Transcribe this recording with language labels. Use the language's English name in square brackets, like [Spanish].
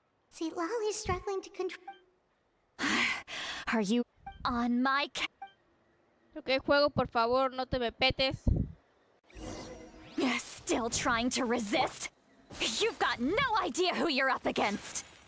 [English] See, Lolly's struggling to control. Are you on my [Spanish] Ok, juego, por favor, no te me petes. [English] Still trying to resist? You've got no idea who you're up against.